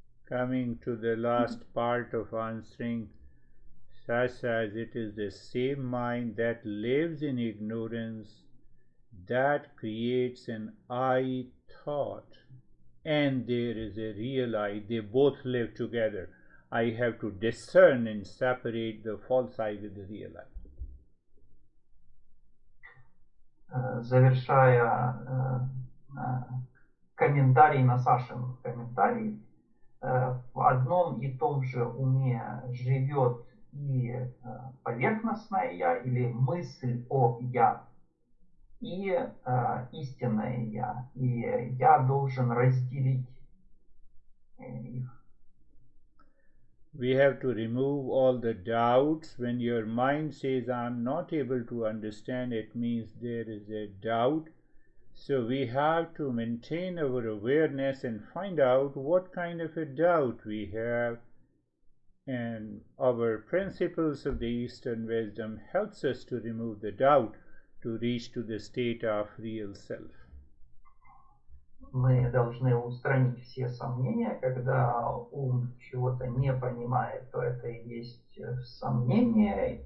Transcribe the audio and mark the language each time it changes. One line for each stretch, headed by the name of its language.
English: Coming to the last part of answering, such as it is the same mind that lives in ignorance that creates an I thought, and there is a real I. They both live together. I have to discern and separate the false I with the real I.
Russian: Завершая комментарий на Сашин комментарий, в одном и том же уме живет и поверхностное Я, или мысль о Я, и истинное Я. И я должен разделить их.
English: We have to remove all the doubts. When your mind says, I'm not able to understand, it means there is a doubt. So we have to maintain our awareness and find out what kind of a doubt we have. And our principles of the Eastern wisdom helps us to remove the doubt to reach to the state of real self.
Russian: Мы должны устранить все сомнения. Когда ум чего-то не понимает, то это и есть сомнение.